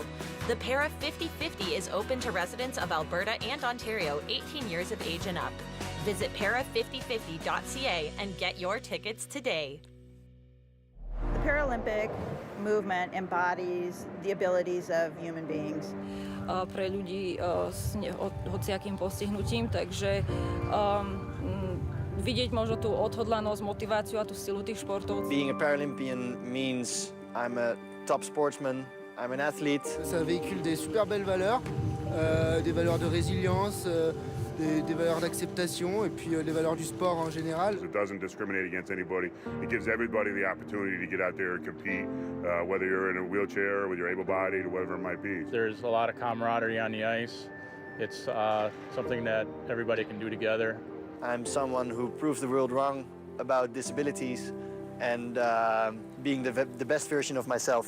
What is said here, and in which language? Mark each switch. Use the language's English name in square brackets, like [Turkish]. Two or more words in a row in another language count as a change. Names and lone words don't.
[English] The Para 50/50 is open to residents of Alberta and Ontario 18 years of age and up. Visit para5050.ca and get your tickets today. The Paralympic movement embodies the abilities of human beings. [Slovak] Pre ľudí s hociakým postihnutím, takže vidieť možno tú odhodlanosť, motiváciu a tú silu tých športov. [English] Being a Paralympian means I'm a top sportsman, I'm an athlete. [French] Ça véhicule des super belles valeurs, des valeurs de résilience, des valeurs d'acceptation et puis les valeurs du sport en général. [English] It doesn't discriminate against anybody. It gives everybody the opportunity to get out there and compete, whether you're in a wheelchair, whether you're able-bodied, or whatever it might be. There's a lot of camaraderie on the ice. It's something that everybody can do together. I'm someone who proves the world wrong about disabilities and being the best version of myself.